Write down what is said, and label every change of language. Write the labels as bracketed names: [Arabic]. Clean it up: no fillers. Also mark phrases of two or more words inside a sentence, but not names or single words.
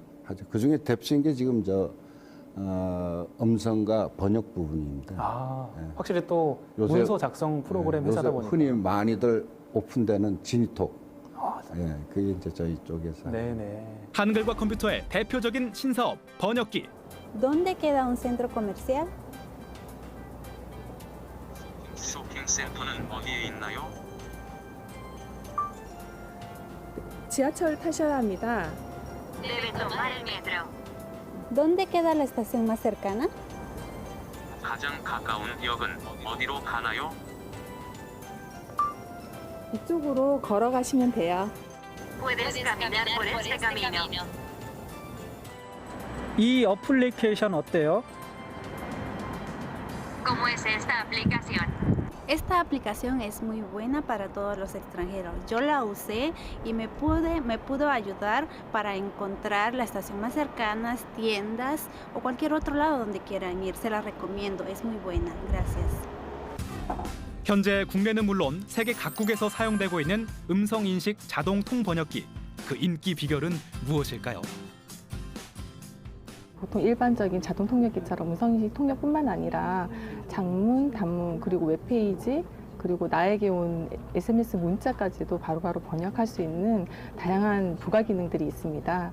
[Korean] 그 중에 대표적인 게 지금 음성과 번역 부분입니다. 네. 확실히 또 문서 작성 프로그램 회사다 보니까 흔히 많이들 오픈되는 지니톡. 네, 그게 이제 저희 쪽에서. 네네. 한글과 컴퓨터의 대표적인 신사업 번역기. [Spanish] ¿Dónde queda un centro comercial? [Korean] 쇼핑센터는 어디에 있나요? 지하철 타셔야 합니다. [Spanish] Debe tomar el metro. ¿Dónde queda la estación más cercana? [Korean] 가장 가까운 역은 어디로 가나요? 이쪽으로 걸어가시면 돼요. [Spanish] Puedes caminar por este camino. [Korean] 이 어플리케이션 어때요? [Spanish] ¿Cómo es esta aplicación? Esta aplicación es muy buena para todos los extranjeros. Yo la usé y me pudo ayudar para encontrar la estación más cercana, tiendas o cualquier otro lado donde quieran ir. Se la recomiendo, es muy buena. Gracias. [Korean] 현재 국내는 물론 세계 각국에서 사용되고 있는 음성 인식 자동 통 번역기. 그 인기 비결은 무엇일까요? 보통 일반적인 자동 통역기처럼 음성인식 통역뿐만 아니라 장문, 단문, 그리고 웹페이지, 그리고 나에게 온 SMS 문자까지도 바로바로 번역할 수 있는 다양한 부가 기능들이 있습니다.